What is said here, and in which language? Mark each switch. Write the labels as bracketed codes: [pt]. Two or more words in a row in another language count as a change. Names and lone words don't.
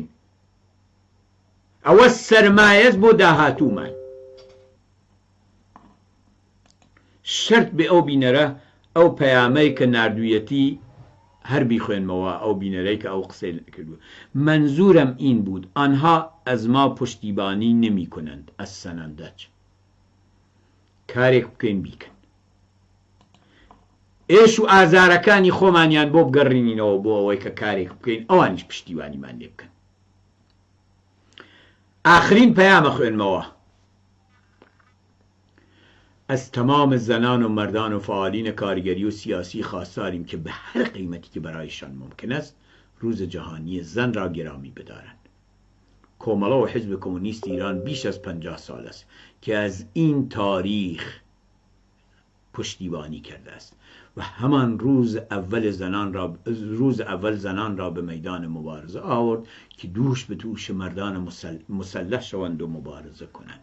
[ckb] ئەوە سەرمایەز بۆ داهاتوومان. شەرت بێ ئەو بینەرە ئەو پەیامەی کە نردویەتی هەر بیخوێنمەوە، ئەو بینەرەی کە ئەو قسەی کردو. [fa] منزورم این بود آنها از ما پشتیبانی نمی کنند از سنندج. [ckb] کارێک بکەین بیکەن. ئێش و ئازارەکانی خۆمانیان بۆ بگەڕینینەوە بۆ ئەوەی کە کارێک بکەین، ئەوانیش پشتیوانیمان لێ بکەن. آخرین پیامە خوێنمەوە. [fa] از تمام زنان و مردان و فعالین کارگری و سیاسی خواستاریم که به هر قیمتی که برایشان ممکن است روز جهانی زن را گرامی بدارند. کۆمەڵە و حزب کمونیست ایران بیش از 50 سال است که از این تاریخ پشتیبانی کرده است و همان روز اول زنان را به میدان مبارزه آورد که دوش به دوش مردان مسلح شوند و مبارزه کنند.